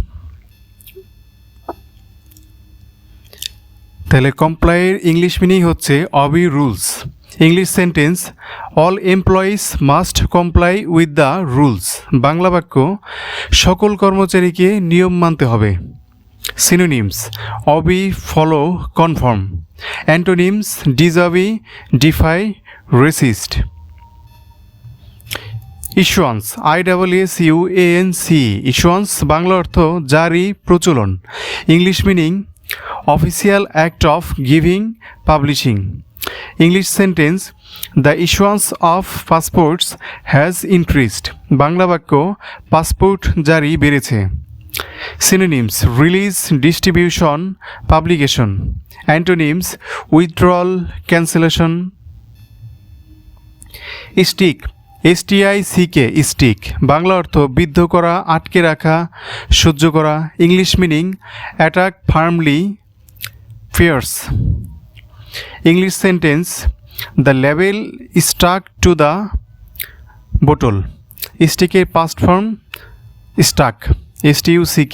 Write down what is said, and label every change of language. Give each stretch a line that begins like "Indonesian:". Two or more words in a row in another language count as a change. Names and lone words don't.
Bangla: তাহলে কমপ্লাইয়ের
English: English meaning
Bangla: হচ্ছে
English: obey rules. English sentence: All employees must comply with the rules.
Bangla: বাংলা বাক্য সকল কর্মচারীকে নিয়ম মানতে হবে।
English: Synonyms: obey, follow, conform. Antonyms: disobey, defy, resist. Issuance, ISSUANC, issuance
Bangla: বাংলা অর্থ জারি, প্রচলন।
English: English meaning official act of giving, publishing. English sentence: The issuance of passports has increased.
Bangla: বাংলা বাক্য পাসপোর্ট জারি বেড়েছে। Synonyms:
English: release, distribution, publication. Antonyms: withdrawal, cancellation. Stick, STICK, stick
Bangla: বাংলা অর্থ বিদ্ধ করা, আটকে রাখা, সহ্য করা।
English: English meaning attack firmly, fierce. English sentence: The label stuck to the bottle. stick's past form stuck, STUCK।